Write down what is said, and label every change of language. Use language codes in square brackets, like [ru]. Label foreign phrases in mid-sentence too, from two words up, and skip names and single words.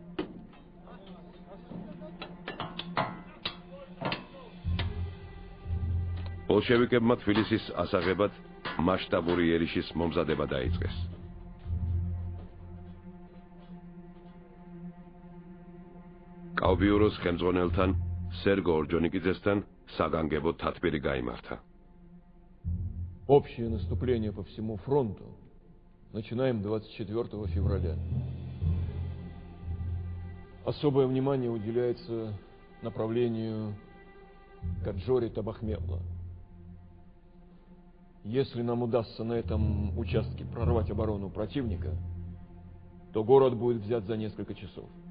[ka] ბოლშევიკებმა თბილისის ასაღებად მასშტაბური ერიშის მომზადება დაიწყეს. კავბიუროს ხელმძღვანელთან სერგო ორჯონიკიძესთან საგანგებო თათბირი გაიმართა. [ru] Общее наступление по всему фронту начинаем 24 февраля. Особое внимание уделяется направлению Каджори-Табахмелла. Если нам удастся на этом участке прорвать оборону противника, то город будет взят за несколько часов.